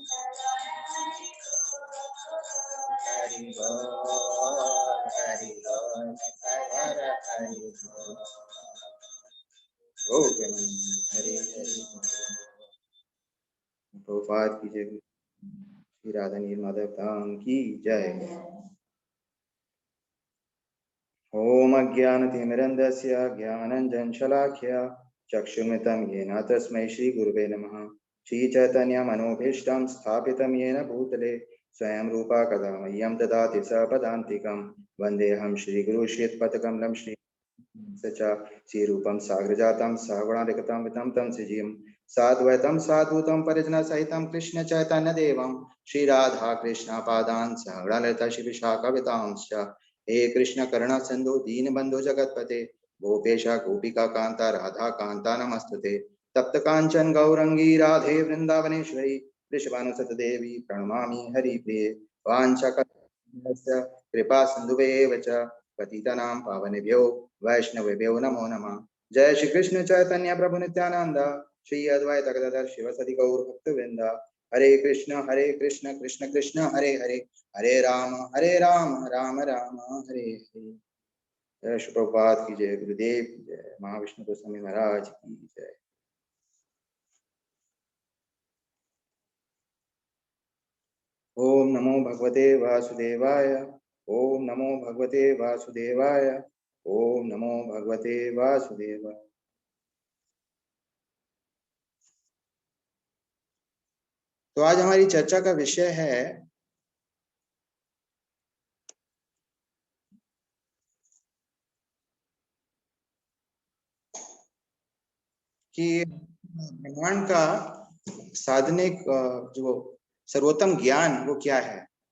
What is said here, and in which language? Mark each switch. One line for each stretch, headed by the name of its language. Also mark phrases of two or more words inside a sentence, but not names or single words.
Hindi: हरि बोल हरि बोल, नित्य गौर हरि बोल, हरि हरि प्रभुपाद की जय, श्री राधा माधव धाम की जय।
Sanskrit: ओम अज्ञानतिमिरन्धस्य ज्ञानञ्जनशलाख्या चक्षुर्मितं येन तस्मै श्रीगुरुवे नमः। श्रीचैतन्यमनोभीष्टं स्थापितं येन भूतले स्वयं रूपा कदा मह्यं ददाति सपदान्तिकं, वन्देऽहं श्रीगुरुश्रीत्पदकमलं श्री श्रीरूपं साग्रजातं सहगुणाधिकतं वितं तं सजीवं साद्वैतं साधूतं परिजनसहितं कृष्ण चैतन्यदेवं श्रीराधा कृष्ण पादान् सहगणललिता श्रीविशाखावितांश्च। हे कृष्ण करुणा सिंधु दीनबंधु जगतपते, गोपेश गोपिका कांता राधा कांता नमस्तुते। तप्त कांचन गौरंगी राधे वृंदावनेश्वरी, वृषभानुसुत देवी प्रणमामि हरिप्रिये। वाञ्छाकल्पतरुभ्यश्च कृपा सिन्धुभ्येव च पतितानां पावनेभ्यो वैष्णवेभ्यो नमो नमः। जय श्री कृष्ण चैतन्य प्रभु नित्यानंद, श्री अद्वैत गदाधर शिवसदि गौर भक्तवृंद, हरे कृष्ण कृष्ण कृष्ण हरे हरे, हरे राम राम राम हरे हरे।
Hindi: जय श्री प्रभुपाद की जय, गुरुदेव की जय, महाविष्णु गोस्वामी महाराज की जय।
Sanskrit: ओम नमो भगवते वासुदेवाय, ओम नमो भगवते वासुदेवाय, ओम नमो भगवते वासुदेवाय।
Hindi: तो आज हमारी चर्चा का विषय है कि ब्रह्मांड का साधनिक जो सर्वोत्तम ज्ञान वो क्या है।